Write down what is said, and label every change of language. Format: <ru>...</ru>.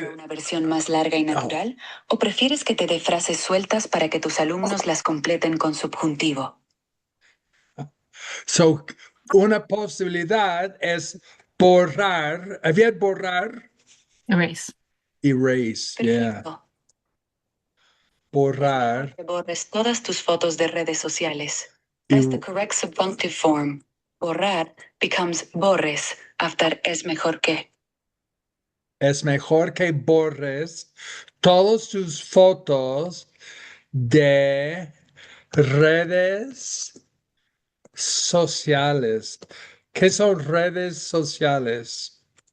<es>ahora una versión más larga y natural? ¿O prefieres que te dé frases sueltas para que tus alumnos las completen con subjuntivo? So, una posibilidad es borrar. ¿Había borrar?</es> <en>Erase. Erase, yeah.</en> <es>Perfecto. Borrar. Que borres todas tus fotos de redes sociales.</es> <en>That's the correct subjunctive form. Borrar becomes borres after es mejor que.</en> <es>Es mejor que borres todas tus fotos de redes sociales. ¿Qué son redes sociales?</es>